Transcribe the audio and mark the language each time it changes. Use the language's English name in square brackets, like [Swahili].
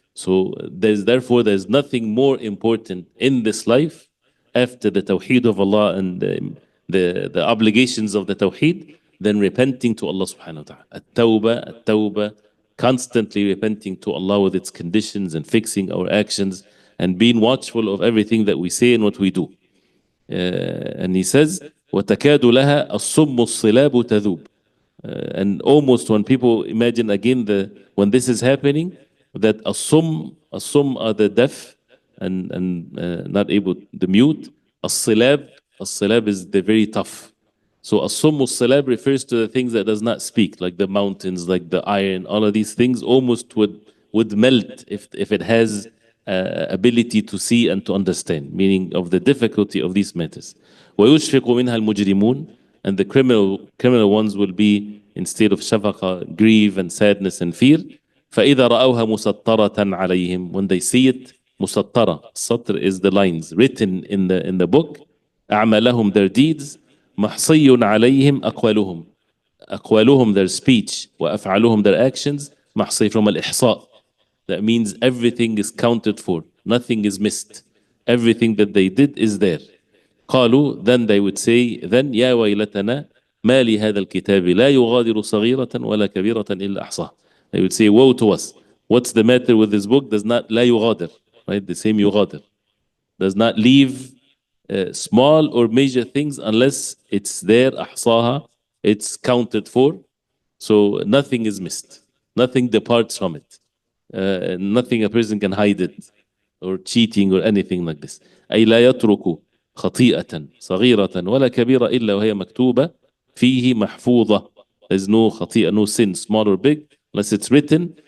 [English] So therefore there's nothing more important in this life after the tawheed of Allah and the obligations of the tawheed than repenting to Allah subhanahu wa ta'ala. At-tawbah, constantly repenting to Allah with its conditions and fixing our actions and being watchful of everything that we say and what we do. And he says, [Arabic] وَتَكَادُ لَهَا الصُّمُّ الصِّلَابُ تَذُوبُ. [English] And almost when people imagine again when this is happening, that as-sum are the deaf and not able, the mute. As-silab is the very tough. So as-sum as-silab refers to the things that does not speak, like the mountains, like the iron, all of these things almost would melt if it has ability to see and to understand, meaning of the difficulty of these matters. [Arabic] وَيُشْفِقُ مِنْهَا الْمُجْرِمُونَ. [English] And the criminal ones will be, instead of shafaqa, grief and sadness and fear. [Arabic] فَإِذَا رَأَوْهَا مُسَطَّرَةً عَلَيْهِمْ. [English] When they see it, musattara. Satr is the lines written in the book. [Arabic] أعمالهم, [English] their deeds. [Arabic] محصي عليهم أقوالهم. أقوالهم, [English] their speech. [Arabic] وأفعالهم, [English] their actions. [Arabic] محصي [English] from al-ihsa. That means everything is counted for. Nothing is missed. Everything that they did is there. [Arabic] قالوا, [English] then they would say, then [Arabic] يا ويلتنا ما لهذا الكتاب لا يغادر صغيرة ولا كبيرة إلا أحصاها. [English] They would say, woe to us. What's the matter with this book? Does not [Arabic] لا يغادر, [English] right? The same [Arabic] يغادر. [English] Does not leave small or major things unless it's there, [Arabic] أحصاها. [English] It's counted for. So nothing is missed. Nothing departs from it. Nothing a person can hide it or cheating or anything like this. [Arabic] أي لا يترك خطيئة صغيرة ولا كبيرة إلا وهي مكتوبة فيه محفوظة. [English] There's no [Arabic] خطيئة, [English] no sin, small or big, unless it's written.